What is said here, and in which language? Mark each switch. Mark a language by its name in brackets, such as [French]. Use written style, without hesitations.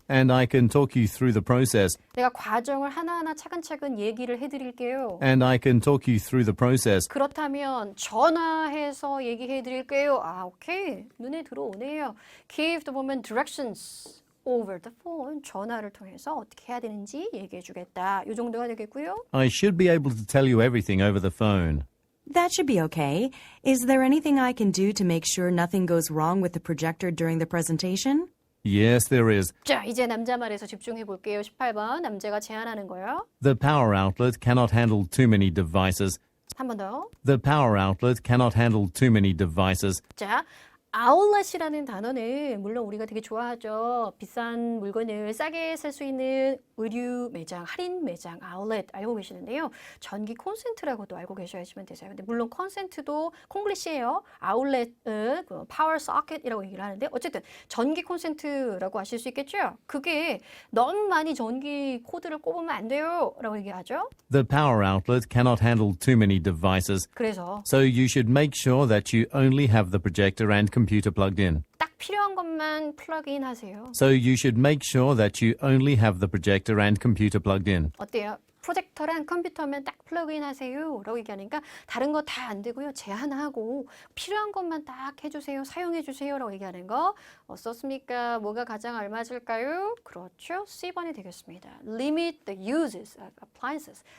[English] And I can talk you through the process. [Korean] 내가 과정을 하나하나 차근차근 얘기를 해드릴게요. [English] And I can talk you through the process. [Korean] 그렇다면 전화해서 얘기해드릴게요. 오케이. 눈에 들어오네요. [English] Give 보면 directions over the phone. [Korean] 전화를 통해서 어떻게 해야 되는지 얘기해주겠다. 이 정도가 되겠고요. [English] I should be able to tell you everything over the phone. That should be okay. Is there anything I can do to make sure nothing goes wrong with the projector during the presentation? Yes, there is. [Korean] 자, 이제 남자 말에서 집중해 볼게요. 18번 남자가 제안하는 거예요. [English] The power outlet cannot handle too many devices. [Korean] 한 번 더. [English] The power outlet cannot handle too many devices. [Korean] 자, 아울렛이라는 단어는 물론 우리가 되게 좋아하죠. 비싼 물건을 싸게 살 수 있는 의류 매장, 할인 매장, 아울렛 알고 계시는데요. 전기 콘센트라고도 알고 계셔야지만 되세요. 근데 물론 콘센트도 콩글리시예요. 아울렛은 그 파워 소켓이라고 얘기를 하는데 어쨌든 전기 콘센트라고 아실 수 있겠죠. 그게 너무 많이 전기 코드를 꼽으면 안 돼요. 라고 얘기하죠. [English] The power outlet cannot handle too many devices. [Korean] 그래서 [English] So you should make sure that you only have the projector and computer plugged in. [Korean] 딱 필요한 것만 플러그인 하세요. [English] So you should make sure that you only have the projector and computer plugged in. [Korean] 어때요? 프로젝터랑 컴퓨터면 딱 플러그인 하세요 라고 얘기하니까 다른 거 다 안 되고요. 제한하고 필요한 것만 딱 해주세요. 사용해주세요 라고 얘기하는 거 어떻습니까? 뭐가 가장 알맞을까요? 그렇죠. C번이 되겠습니다. [English] Limit the uses of appliances.